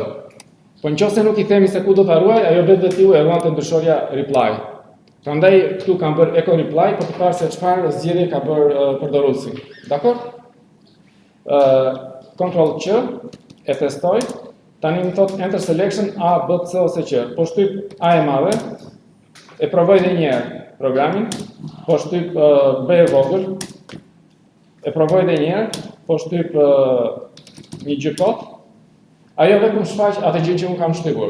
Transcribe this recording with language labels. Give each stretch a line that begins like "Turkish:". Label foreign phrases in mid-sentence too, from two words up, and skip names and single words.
Albanian: Po nëse nuk i themi se ku do ta ruaj, ajo vetë tiu e ruan te ndryshorja reply. Prandaj këtu kam bërë
English: echo reply
Albanian: për të parë se çfarë zgjedhje ka bërë përdoruesi. Dakor? Control Q e testoj, tani më thot
English: enter selection A,
Albanian: B, C ose Q. Po shtyp A e madhe, e provoj edhe një herë programin, po shtyp B e vogël, e provoj edhe një herë, po shtyp një gjykot, ajo vetëm shfaq atë gjë që unë kam shtypur.